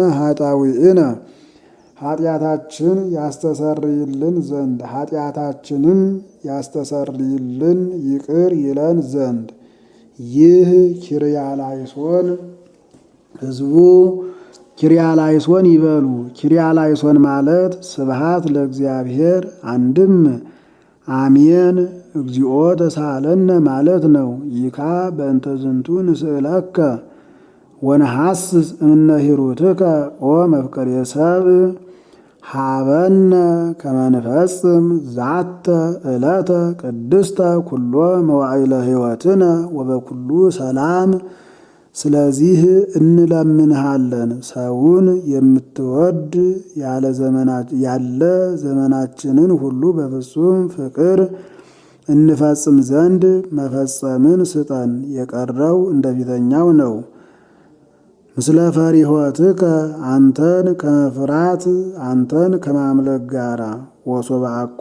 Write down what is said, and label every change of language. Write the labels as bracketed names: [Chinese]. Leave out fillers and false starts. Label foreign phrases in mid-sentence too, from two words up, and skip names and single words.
[Amharic] ኃጣውኢነ ኃጢአታችን ያስተሰርይልን ዘንድ ኃጢአታችንም ያስተሰርይልን ይቅር ይለን ዘንድ። ይህ ኪርያላይሶን ሕዝቡ ኪርያላይሶን ይበሉ። ኪርያላይሶን ማለት ስብሃት ለእግዚአብሔር አንድም አሜን እግዚኦ ተሳለነ ማለት ነው። [Geez] ይካ በእንተ ዝንቱ ንስእለከ ወነሐስስ እምነ ሂሩትከ ኦ መፍቀሬ ሰብእ ሀበነ ከመ ንፈጽም ዛተ ዕለተ ቅድስተ ኩሎ መዋዕለ ሕይወትነ ወበኩሉ ሰላም። [Amharic] ስለዚህ እንለምንሃለን ሰውን የምትወድ ያለ ዘመናችንን ሁሉ በፍጹም ፍቅር እንፈጽም ዘንድ መፈጸምን ስጠን። የቀረው እንደፊተኛው ነው። [Geez] ምስለ ፈሪሆትከ [Amharic] አንተን ከመፍራት አንተን ከማምለክ ጋራ ወሶብአኮ